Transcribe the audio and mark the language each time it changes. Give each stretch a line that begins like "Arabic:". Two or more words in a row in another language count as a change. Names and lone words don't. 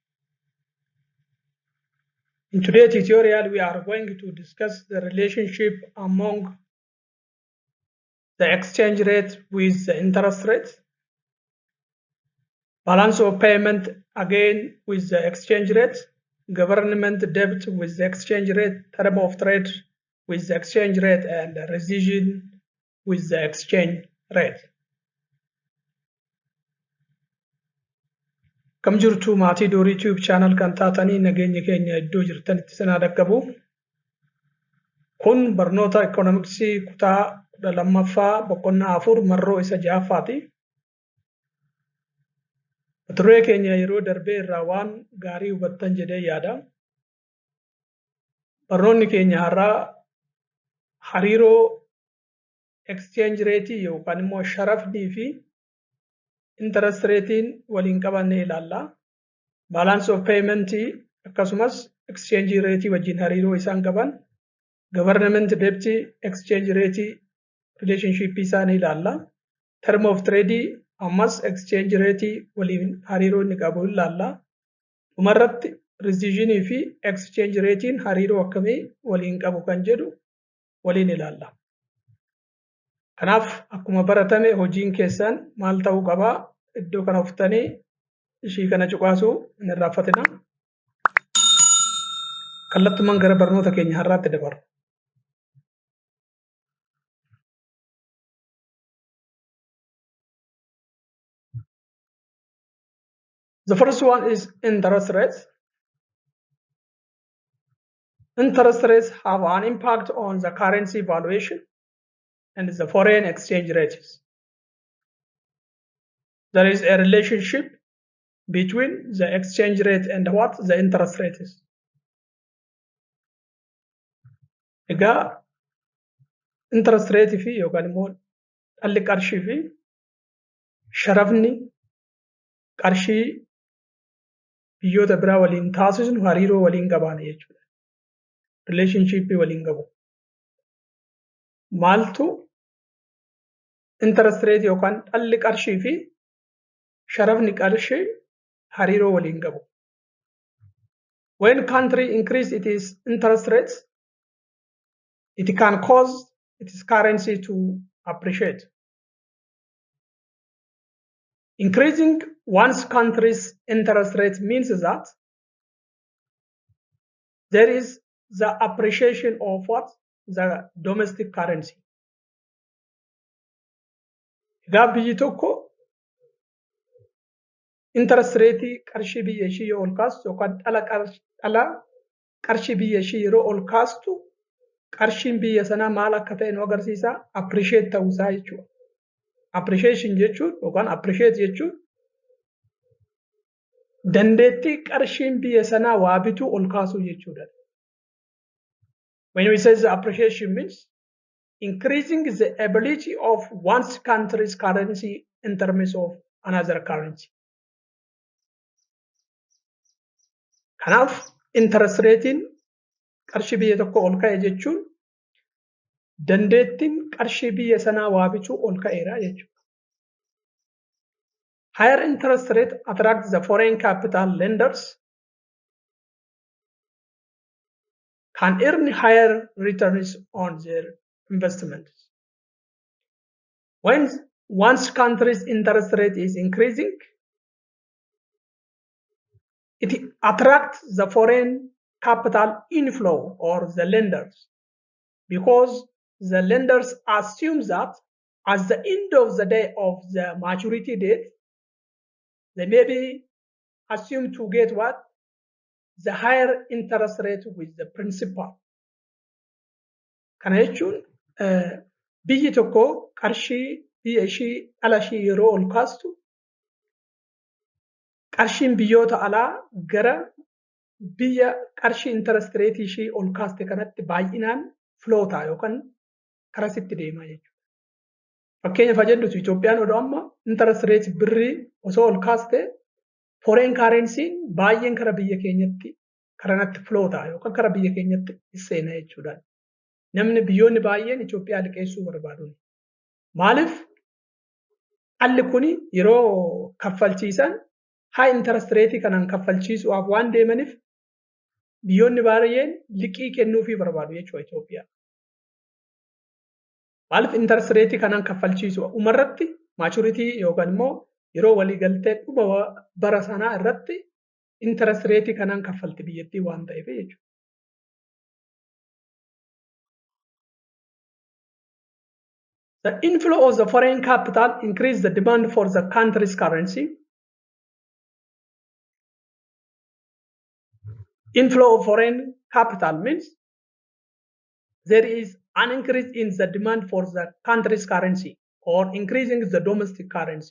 English: In today's tutorial we are going to discuss the relationship among the exchange rate with the interest rate, balance of payment again with the exchange rate, government debt with the exchange rate, term of trade with the exchange rate, and rescission with the exchange rate.
Oromo: Kam jirtu maatii Dorii Tube channel kan taatanii nageenya keenya iddoo jirtanitti isin haa dhaqqabu. Kun barnoota ikoonomiksii kutaa 12ffaa boqonnaa 4 marroo isa 6ffaati. Turee keenya yeroo darbee irraa waan gaarii hubattan jedhee yaada. Barnoonni keenya har'aa hariiroo
English: exchange rate
Oromo: yookaan immoo sharafnii fi
English: interest ratein
Oromo: waliin qabanne ilaalla.
English: Balance of payment
Oromo: akkasumas
English: exchange rate
Oromo: wajjin hariiroo isaan qaban,
English: government debt exchange rate relationship
Oromo: isaanii ilaalla.
English: Term of trade
Oromo: ammas
English: exchange rate
Oromo: waliin hariiroo inni qabu ilaalla. Dhumarratti rescission fi
English: exchange ratein
Oromo: hariiroo akkamii waliin qabu kan jedhu waliin ilaalla. Kanaaf akkuma baratame hojiin keessan maal ta'uu qaba? Iddoo kana uftanii ishii kana cuqaasuu hin irraanfatina. Kallattumaan gara barnoota keenya har'aatti dabarra.
English: The first one is interest rates. Interest rates have an impact on the currency valuation and the foreign exchange rates. There is a relationship between the exchange rate and what the interest rate is.
Oromo: Egaa
English: interest rate
Oromo: fi yookaan immoo dhalli qarshii fi sharafni qarshii biyyoota biraa waliin taasisnu hariiroo waliin qabaana jechuudha. Relationship waliin qabu. Maaltu
English: interest rate
Oromo: yookaan dhalli qarshii fi sharafni qarshii hariiroo waliin qabu.
English: When country increase its interest rates, it can cause its currency to appreciate. Increasing one's country's interest rate means that there is the appreciation of what? The domestic currency.
Oromo: Egaa biyyi tokko
English: interest rate
Oromo: qarshii biyya ishii yoo ol kaastu yookaan dhala qarshii biyya ishii yeroo ol kaastu qarshiin biyya sanaa maal akka ta'e nu agarsiisa? Appreciate ta'uusaa jechuudha. Appreciation jechuun yookaan appreciate jechuun dandeettii qarshiin biyya sanaa waa bituu ol kaasuu jechuudha.
English: When we say the appreciation means increasing the ability of one's country's currency in terms of another currency.
Oromo: Kanaaf
English: interest ratein
Oromo: qarshii biyya tokko ol ka'e jechuun dandeettiin qarshii biyya sanaa waa bituu ol ka'eera jechuudha.
English: Higher interest rate attracts the foreign capital lenders can earn higher returns on their investments. When one's country's interest rate is increasing, it attracts the foreign capital inflow or the lenders, because the lenders assume that at the end of the day of the maturity date, they may be assumed to get what? The higher interest rate with the principal.
Oromo: Kana jechuun biyyi tokko qarshii biyya ishii ala ishii yeroo ol kaastu qarshiin biyyoota alaa gara biyya qarshii
English: interest rate
Oromo: ishii ol kaaste kanatti baay'inaan flow ta'a yookaan karasitti deema jechuudha. Fakkeenyaaf jennutu Itoophiyaan odoo amma
English: interest rate
Oromo: birrii osoo ol kaaste
English: foreign currency
Oromo: baay'een kara biyya keenyatti karanatti flow ta'a yookaan kara biyya keenyatti seena jechuudha. Namni biyyoonni baay'een Itoophiyaa liqeessuu barbaadu. Maaliif alli kuni yeroo kaffalchiisan
English: high interest rate
Oromo: kanan kaffalchiisuudhaaf waan deemaniif biyyoonni baay'een liqii kennuufii barbaadu jechuudha Itoophiyaa. Maaliif
English: interest rate
Oromo: kanan kaffalchiisu umarratti maturity yookaan immoo yeroo waliigaltee dhuma bara sanaa irratti
English: interest rate
Oromo: kanan kaffalti biyyattii waan ta'eef jechuudha.
English: The inflow of the foreign capital increased the demand for the country's currency. Inflow of foreign capital means there is an increase in the demand for the country's currency or increasing the domestic currency.